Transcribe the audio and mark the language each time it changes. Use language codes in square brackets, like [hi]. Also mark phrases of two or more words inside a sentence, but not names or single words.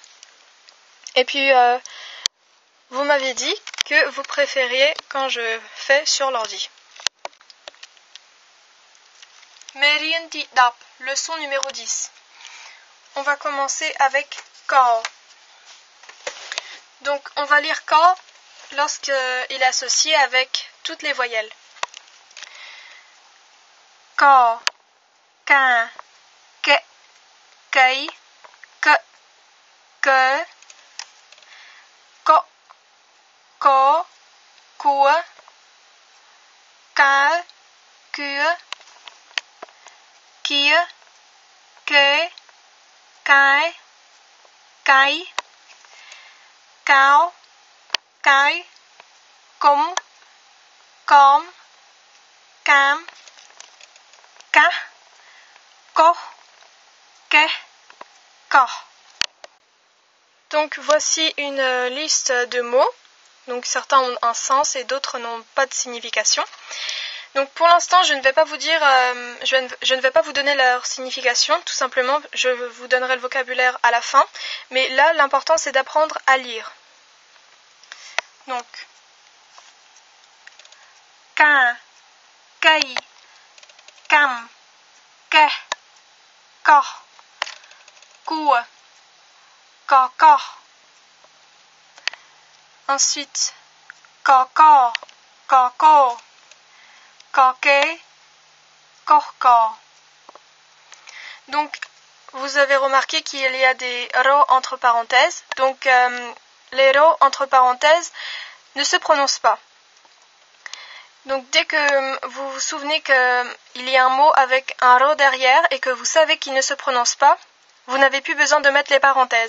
[fr] Et puis vous m'avez dit que vous préfériez quand je fais sur l'ordi. Merien Di Dap, leçon numéro 10. On va commencer avec Ka. Donc on va lire Ka lorsqu'il est associé avec toutes les voyelles. Ka, ka, ke, kei, ke, ke, ko, ko, kua, ka, kua, kia, ke, kai, kai, kao, kai, kum, kom, cam, ka, ko, ke, ka. Donc voici une liste de mots. Donc certains ont un sens et d'autres n'ont pas de signification. Donc pour l'instant je ne vais pas vous dire, je ne vais pas vous donner leur signification. Tout simplement je vous donnerai le vocabulaire à la fin. Mais là l'important c'est d'apprendre à lire. Donc ka, kai, cam, ke, ko, kua, ko. Ensuite, ko, ko, ke, ko. Donc, vous avez remarqué qu'il y a des ro entre parenthèses. Donc, les ro entre parenthèses ne se prononcent pas. Donc, dès que vous vous souvenez qu'il y a un mot avec un ro derrière et que vous savez qu'il ne se prononce pas, vous n'avez plus besoin de mettre les parenthèses.